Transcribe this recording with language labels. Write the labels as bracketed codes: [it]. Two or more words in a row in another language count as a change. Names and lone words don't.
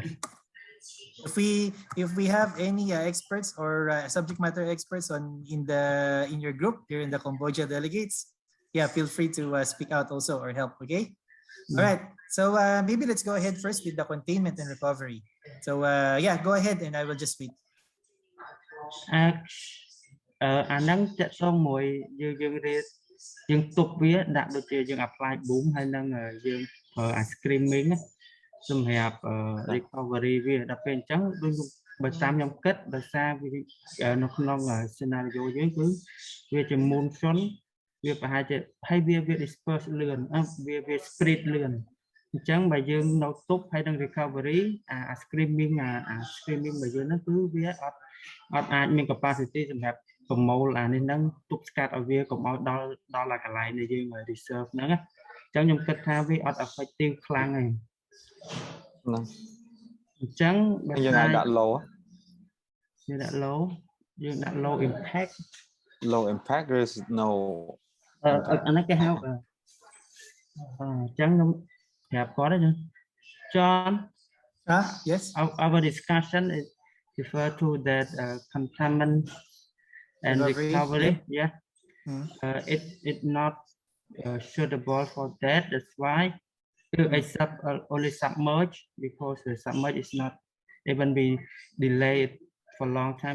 [en] If we have any experts or subject matter experts in your group here in the Cambodia delegates, yeah, feel free to speak out also or help. Okay. All right. So maybe let's go ahead first with the containment and recovery. So yeah, go ahead and I will just wait. [km] អាហ្នឹងតកតងមួយយើងរៀនយើងទុកវាដាក់ដូចជាយើង [en] apply boom [km] ហើយនឹងយើងប្រើ screaming សម្រាប់ recovery វាដល់ ពេលអញ្ចឹងដូចបើតាមខ្ញុំគិតដោយសារវានៅក្នុង scenario យើងគឺវាជា monsoon វាប្រហែលជា ហើយវា disperse លឿនវា spread លឿនអញ្ចឹងបើយើងនៅទប់ហើយនឹង [en] recovery screaming [km] របស់យើងហ្នឹងគឺវាអត់អាចមាន capacity សម្រាប់ប្រមូលនេះហ្នឹងទប់ស្កាត់ឲ្យវាកុំឲ្យដល់កន្លែងដែលយើង reserve ហ្នឹងអញ្ចឹងខ្ញុំគិតថាវាអត់ effective ខ្លាំងទេអញ្ចឹងបើយើងដាក់ low យើងដាក់ [en] low impact there is no [km] អានេះគេហៅអញ្ចឹងខ្ញុំប្រាប់គាត់ទេ John [en] yes our discussion is refer to that containment and recovery yeah it not suitable for that. That's why only submerge, because the submerge is not even be delayed for a long time.